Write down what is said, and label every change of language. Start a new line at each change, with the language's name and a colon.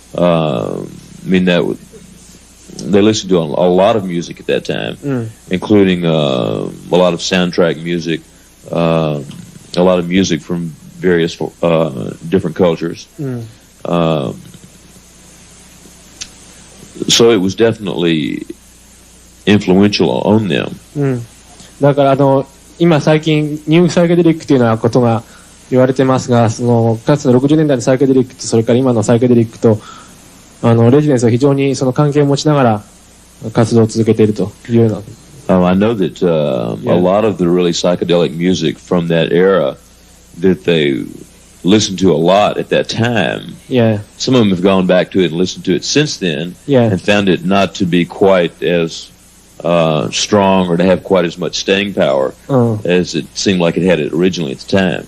English: I mean, they listened to a lot of music at that time, including a lot of soundtrack music, a lot of music from various different cultures. So it was definitely influential on them.
Japanese: だから今最近ニューサイケデリックというようなことが言われてますが、かつての60年代のサイケデリックとそれから今のサイケデリックとレジデンスは非常にその関係を持ちながら活動を続けているというような。
English: I know that a lot of the really psychedelic music from that era that they listened to a lot at that time. Yeah. Some of them have gone back to it and listened to it since then, and found it not to be quite as strong or to have quite as much staying power as it seemed like it had it originally at the time.